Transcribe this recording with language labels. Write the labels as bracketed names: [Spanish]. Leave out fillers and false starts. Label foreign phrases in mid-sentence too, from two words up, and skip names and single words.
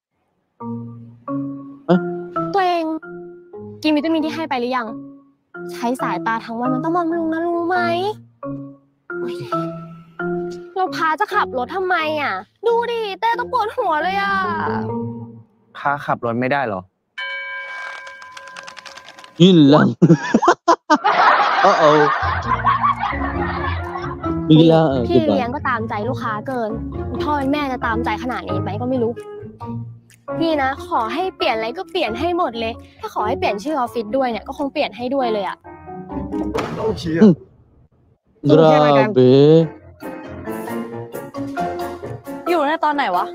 [Thai] ตัวเองกินวิตามินที่ให้ไปหรือยัง ใช้สายตาทั้งวันมันต้องบำรุงนะรู้ไหมเราพาจะขับรถทำไมอ่ะดูดิเต้ต้องปวดหัวเลยอ่ะ พาขับรถไม่ได้เหรอ [Filipino] Yun lang. Uh-oh. Biglaan, [Thai] พี่ [Filipino] di [Thai] เลี้ยง [Filipino] ba? [Thai] ก็ตามใจลูกค้าเกินพ่อเป็นแม่จะตามใจขนาดนี้ไหมก็ไม่รู้ พี่นะ ขอให้เปลี่ยนอะไรก็เปลี่ยนให้หมดเลย ถ้าขอให้เปลี่ยนชื่อออฟฟิศด้วยเนี่ยก็คงเปลี่ยนให้ด้วยเลยอะ [Filipino] Grabe. [Thai] อยู่ตั้งแต่ตอนไหนวะ